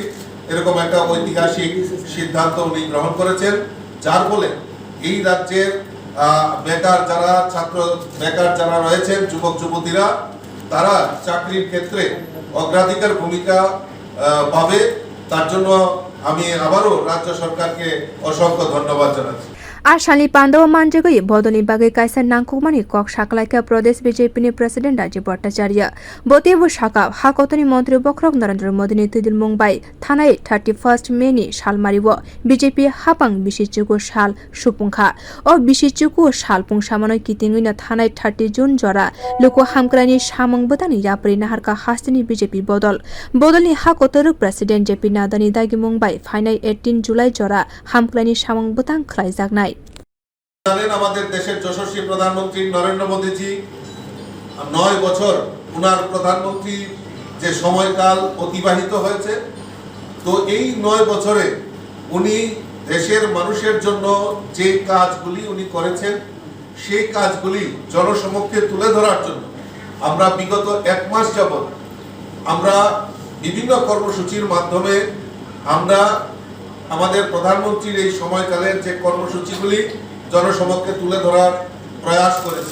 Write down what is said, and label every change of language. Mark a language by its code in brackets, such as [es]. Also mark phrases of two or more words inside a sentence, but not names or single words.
[bn] এরকম একটা ঐতিহাসিক সিদ্ধান্ত উনি গ্রহণ করেছেন, যার ফলে এই রাজ্যের বেকার যারা বেকার যারা রয়েছেন যুবক যুবতীরা তারা চাকরির ক্ষেত্রে অগ্রাধিকার ভূমিকা পাবে। তার জন্য আমি আবারও রাজ্য সরকারকে অসংখ্য ধন্যবাদ জানাচ্ছি। [brx] आशाली पांडव मानजगई बदनी बागै कायसा नांगखौमानि कक साकलायका प्रदेश बीजेपीनि प्रेसिडेंट राजीव भट्टाचार्य बतेबु साका हाकतनि मंत्री बख्रक नरेंद्र मोदीनि तैदिलमंबाय थानाय 31 मेनि सालमारिव बीजेपी हापां बिसिचुकु साल सुपुंखा अ बिसिचुकु साल पुंसामानो कितिङैनो थानाय 30 जुन जरा लुको हामक्रानि सामंग बदानि याप्रि नाहारका हास्तेनि बीजेपी बदलनि हाकतरु प्रेसिडेंट जेपी नादानि दागिमंबाय फाइनाय 18 जुलाई जरा हामक्रानि सामंग बदां ख्लायजागनाय। [bn] জানেন আমাদের দেশের যশস্বী প্রধানমন্ত্রী নরেন্দ্র মোদীজি 9 বছর উনার প্রধানমন্ত্রী যে সময়কাল অতিবাহিত হয়েছে, তো এই 9 বছরে উনি দেশের মানুষের জন্য যে কাজগুলি উনি করেছেন সেই কাজগুলি জনসমক্ষে তুলে ধরার জন্য আমরা বিগত 1 মাস যাবত আমরা বিভিন্ন কর্মসূচির মাধ্যমে আমরা আমাদের প্রধানমন্ত্রীর এই সময়কালের যে কর্মসূচিগুলি জনসমক্ষে তুলে ধরার প্রয়াস করেছি।